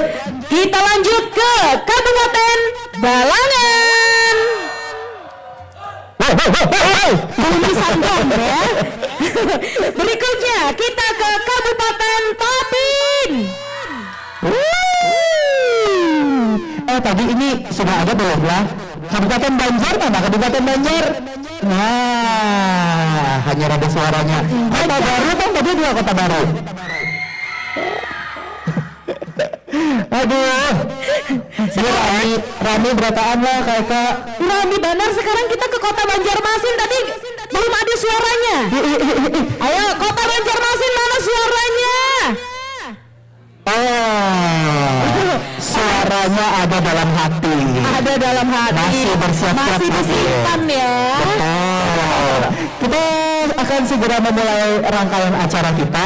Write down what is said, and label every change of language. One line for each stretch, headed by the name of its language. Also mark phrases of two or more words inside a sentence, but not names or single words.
Indonesian: Kita lanjut ke Kabupaten Balangan. Belum disambung ya. Berikutnya kita ke Kabupaten Tapin. Tadi ini sudah ada belum lah? Kabupaten Banjar mana? Kabupaten Banjar. Nah, hanya ada suaranya. Kota Baru kan tadi dua Kota Baru. Aduh,
Banjar: Rami berataan lah kakak.
Indonesian: Rami benar, sekarang kita ke Kota Banjarmasin, tadi belum ada suaranya. Ayo Kota Banjarmasin, mana suaranya? Suaranya ada dalam hati. Ada dalam hati. Masih bersiap-siap. Masih disimpan ya. Betul. Kita akan segera memulai rangkaian acara kita.